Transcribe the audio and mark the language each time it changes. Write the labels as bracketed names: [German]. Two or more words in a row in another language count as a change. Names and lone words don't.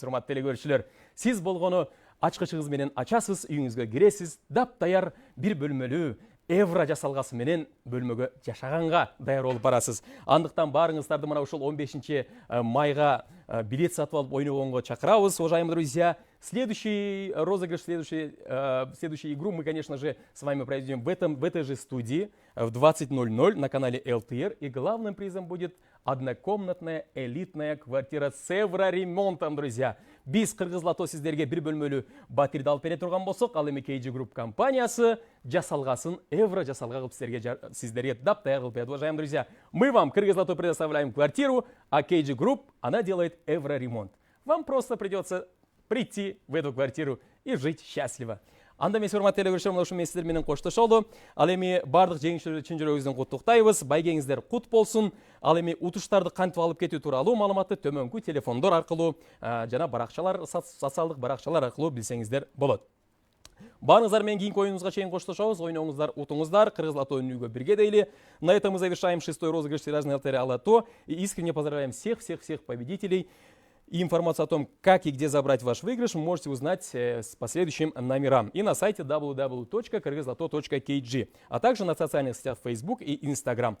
[Kyrgyz] Урматтуу телекөрүүчүлөр, сиз болгону ачкычыңыз менен ачасыз, үйүңүзгө киресиз, даяр бир бөлмөлүү евро жасалгасы менен бөлмөгө жашаганга даяр болуп барасыз. Андыктан баарыңыздарды мына ушул 15 майга билет сатып алып ойногонго чакырабыз. [Russian] Уважаемые друзья, следующий розыгрыш, следующую игру мы, конечно же, с вами проведем в этой же студии в 20:00 на канале ЛТР. И главным призом будет однокомнатная элитная квартира с евроремонтом, друзья. [Kyrgyz] Биз Кыргызлато сиздерге бир бөлмөлүү батирди алып бере турган болсок, ал эми KG Group компаниясы жасалгасын евро жасалга кылып сиздерге даяр кылып берет. [Russian] Уважаемые друзья, мы вам Кыргызлато предоставляем квартиру, а KG Group, она делает евроремонт. Вам просто придется прийти в эту квартиру и жить счастливо. [Kyrgyz] Анда мен урматтуу телекөрүүчүлөр, мына ушул сиздер менен коштошолу. Ал эми бардык жеңүүчүлөрдү чын жүрөгүбүздөн куттуктайбыз. Байгеңиздер кут болсун. Ал эми утуштарды кантип алып кетүү тууралуу маалыматты төмөнкү телефондор аркылуу жана баракчалар, социалдык баракчалар аркылуу билсеңиздер болот. Баарыңыздар менен кийинки оюнубузга чейин коштошобуз. Ойноңуздар, утуңуздар. Кыргызлато өнүүгө бирге дейли. [Russian] На этом мы завершаем 6-й розыгрыш тиражной лотереи Алато. И искренне поздравляем всех победителей. И информацию о том, как и где забрать ваш выигрыш, вы можете узнать с последующим номерам и на сайте www.kyrgyzlato.kg, а также на социальных сетях Facebook и Instagram.